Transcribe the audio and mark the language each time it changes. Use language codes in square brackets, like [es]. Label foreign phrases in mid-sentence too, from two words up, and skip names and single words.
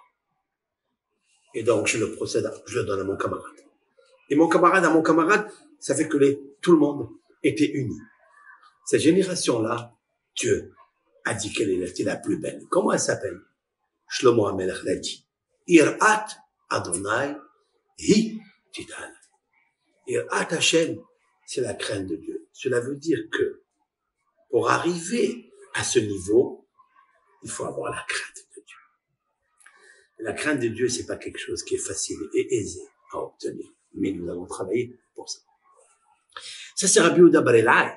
[fr] Et donc, je le donne à mon camarade. Et mon camarade à mon camarade, ça fait que tout le monde était uni. Cette génération-là, Dieu a dit qu'elle était la plus belle. Comment elle s'appelle? Shlomo HaMelech l'a dit. [he] יראת אדני היא תתהלל. יראת השם, [fr] c'est la crainte de Dieu. Cela veut dire que pour arriver à ce niveau, il faut avoir la crainte de Dieu. La crainte de Dieu, c'est pas quelque chose qui est facile et aisé à obtenir. Mais nous allons travailler pour ça. Ça, c'est Rabbi Yehuda bar Elhaï.